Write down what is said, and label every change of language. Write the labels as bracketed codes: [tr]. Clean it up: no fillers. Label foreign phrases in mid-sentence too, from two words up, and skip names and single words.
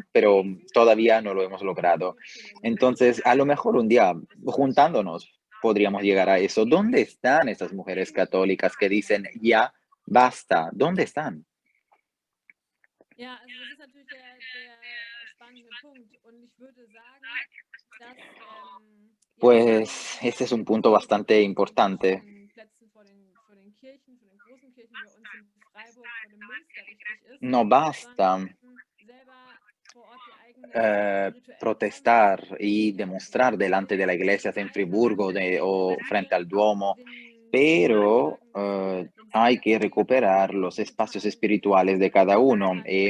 [es] Pero todavía no lo hemos logrado. Entonces, a lo mejor un día, juntándonos, podríamos llegar a eso. ¿Dónde están esas mujeres católicas que dicen, ya, basta? ¿Dónde están? [de] Ja, also das ist natürlich der spannende Punkt. Und ich würde sagen, dass [es] Pues este es un punto bastante importante. No basta protestar y demostrar delante de la iglesia en Friburgo o frente al Duomo, pero hay que recuperar los espacios espirituales de cada uno.